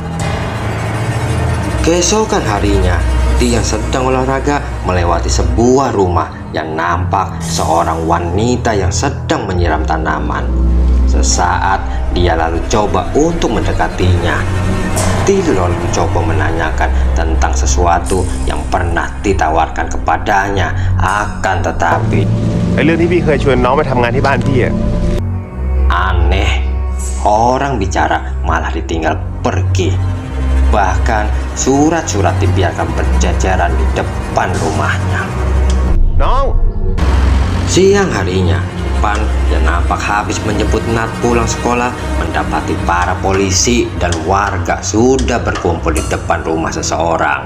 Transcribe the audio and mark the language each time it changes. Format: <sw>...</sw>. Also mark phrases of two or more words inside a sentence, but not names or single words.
<id>Keesokan harinya, Ti yang sedang olahraga melewati sebuah rumah yang nampak seorang wanita yang sedang menyiram tanaman. Sesaat dia lalu coba untuk mendekatinya. Ti lalu mencoba menanyakan tentang sesuatu yang pernah ditawarkan kepadanya. Akan tetapi</id> <th>ไอ้เรื่องที่พี่เคยชวนน้องไปทำงานที่บ้านพี่อะ</th> <id>aneh, orang bicara malah ditinggal pergi. Bahkan surat-surat dibiarkan berjajaran di depan rumahnya.</id> <th>น้อง</th> <id>Siang harinya, Pan yang nampak habis menjemput Nat pulang sekolah mendapati para polisi dan warga sudah berkumpul di depan rumah seseorang.</id>